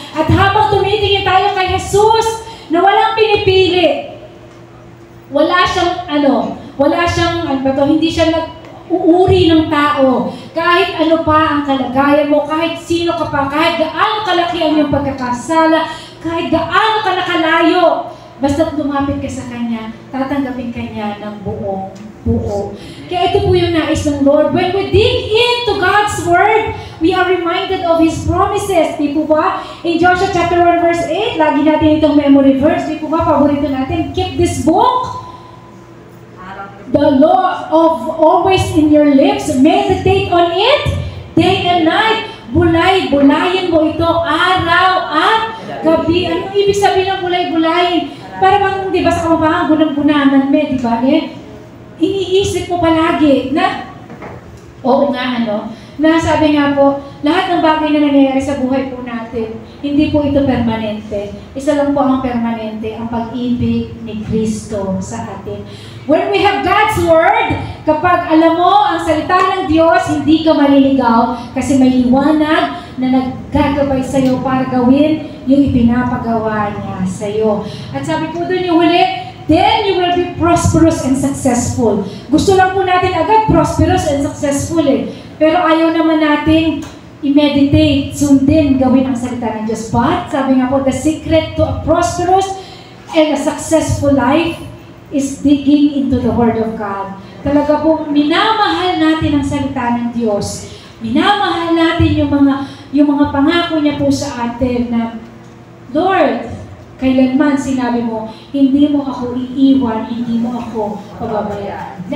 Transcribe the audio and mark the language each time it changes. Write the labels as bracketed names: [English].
[Filipino] At habang tumitingin tayo kay Jesus, na walang pinipili, wala siyang, hindi siya nag-uuri ng tao. Kahit ano pa ang kalagayan mo, kahit sino ka pa, kahit gaano kalaki ang iyong pagkakasala, kahit gaano ka nakalayo, basta't lumapit ka sa Kanya, tatanggapin ka niya ng buo. Kaya ito po yung nais ng Lord. [English] When we dig into God's Word, we are reminded of His promises. [Filipino] Di po ba? [English] In Joshua chapter 1 verse 8, [Filipino] lagi natin itong memory verse. Di po ba? Paborito natin. [English] Keep this book, the law of always in your lips. Meditate on it day and night. [Filipino] Bulayin mo ito araw at gabi. Anong ibig sabihin ng bulay-bulayin? Para bang, di ba, sa kamabangan, gunang-gunanan di ba? Iniisip mo palagi na, oo nga, na sabi nga po, lahat ng bagay na nangyayari sa buhay po natin, hindi po ito permanente. Isa lang po ang permanente, ang pag-ibig ni Kristo sa atin. [English] When we have God's Word, [Filipino] kapag alam mo ang salita ng Diyos, hindi ka maliligaw kasi may liwanag na naggagabay sa iyo para gawin yung ipinapagawa niya sa iyo. At sabi po doon yung huli, [English] then you will be prosperous and successful. [Filipino] Gusto lang po natin agad [English] prosperous and successful [Filipino] Pero ayaw naman nating i-meditate, sundin, gawin ang salita ng Diyos. [English] But, [Filipino] sabi nga po, [English] the secret to a prosperous and a successful life is digging into the Word of God. [Filipino] Talaga po, minamahal natin ang salita ng Diyos. Minamahal natin yung mga pangako niya po sa atin na, Lord, kailanman sinabi mo, hindi mo ako iiwan, hindi mo ako pababayaan.